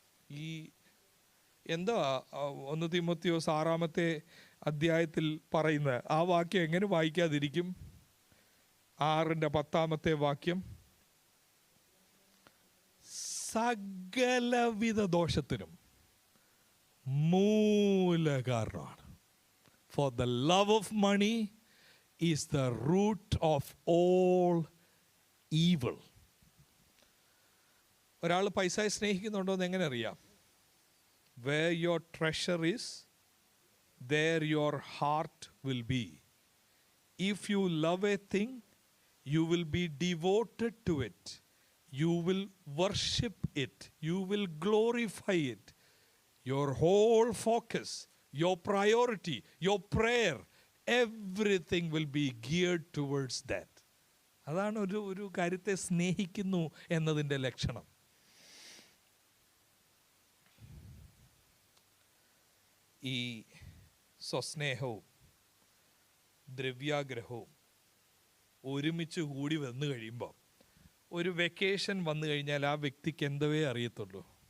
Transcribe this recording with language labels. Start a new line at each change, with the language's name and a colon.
Malayalam: ഈ എന്താ 1 തീമോത്തിയോസ് 6-ാമത്തെ അധ്യായത്തിൽ പറയുന്ന ആ വാക്യം എങ്ങനെ വായിക്കാതിരിക്കും? 6-ന്റെ 10-ാമത്തെ വാക്യം, സകലവിധ ദോഷത്തിനും മൂലകാരണമാണ്.
English: For the love of money is the root of all evil.
Malayalam: ഒരാൾ പൈസയെ സ്നേഹിക്കുന്നുണ്ടോ എന്ന് എങ്ങനെ അറിയാം?
English: Where your treasure is, there your heart will be. If you love a thing, you will be devoted to it. You will worship it. You will glorify it. Your whole focus, your priority, your prayer, everything will be geared towards that.
Malayalam: അതാണ് ഒരു കാര്യത്തെ സ്നേഹിക്കുന്നു എന്നതിൻ്റെ ലക്ഷണം. ഈ സ്വസ്നേഹവും ദ്രവ്യാഗ്രഹവും ഒരുമിച്ച് കൂടി വന്നു കഴിയുമ്പോൾ, ഒരു വെക്കേഷൻ വന്നു കഴിഞ്ഞാൽ ആ വ്യക്തിക്ക് എന്തവേ അറിയത്തുള്ളൂ.